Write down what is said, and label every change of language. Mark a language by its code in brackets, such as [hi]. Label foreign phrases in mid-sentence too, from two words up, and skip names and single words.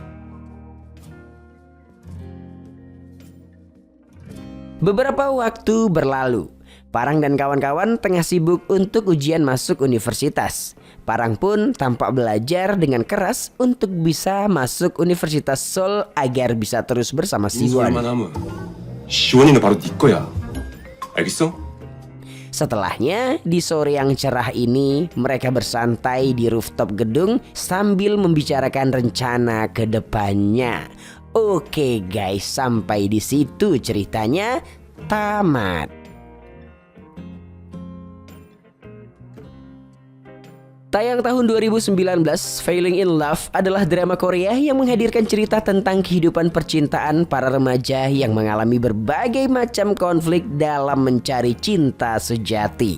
[id] Beberapa waktu berlalu. Parang dan kawan-kawan tengah sibuk untuk ujian masuk universitas. Parang pun tampak belajar dengan keras untuk bisa masuk Universitas Seoul agar bisa terus bersama Siwon. [ko] 시원이는 바로 네 거야. 알겠어? [id] Setelahnya, di sore yang cerah ini, mereka bersantai di rooftop gedung sambil membicarakan rencana ke depannya. Oke guys, sampai di situ ceritanya tamat. Tayang tahun 2019, Falling in Love adalah drama Korea yang menghadirkan cerita tentang kehidupan percintaan para remaja yang mengalami berbagai macam konflik dalam mencari cinta sejati.